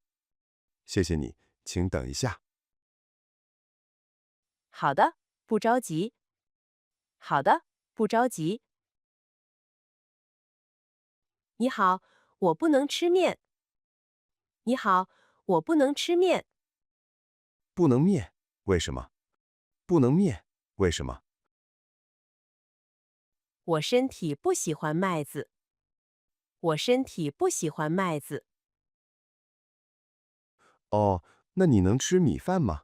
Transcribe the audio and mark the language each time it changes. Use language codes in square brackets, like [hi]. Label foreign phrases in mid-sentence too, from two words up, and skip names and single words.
[zh] 謝謝你，請等一下。好的，不着急。好的，不着急。你好，我不能吃麵。你好，我不能吃麵。不能麵，為什麼？不能麵，為什麼？我身體不喜歡麥子。我身體不喜歡麥子。哦，那你能吃米飯嗎？